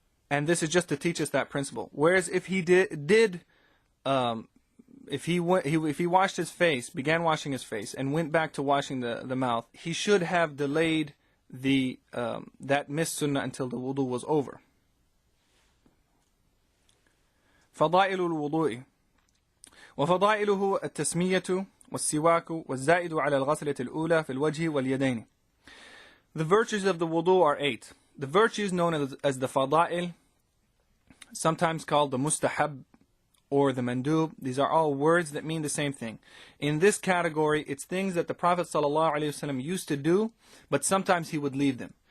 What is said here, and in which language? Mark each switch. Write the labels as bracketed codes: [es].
[en] And this is just to teach us that principle. Whereas if he if he washed his face, began washing his face, and went back to washing the mouth, he should have delayed that missed sunnah until the wudu was over. [ar] فضائل الوضوء وفضائله التسمية والسواك والزائد على الغسلة الأولى في الوجه واليدين. [en] The virtues of the wudu are 8. The virtues known as the fada'il, sometimes called the mustahab or the mandub, these are all words that mean the same thing. In this category, it's things that the Prophet ﷺ used to do, but sometimes he would leave them.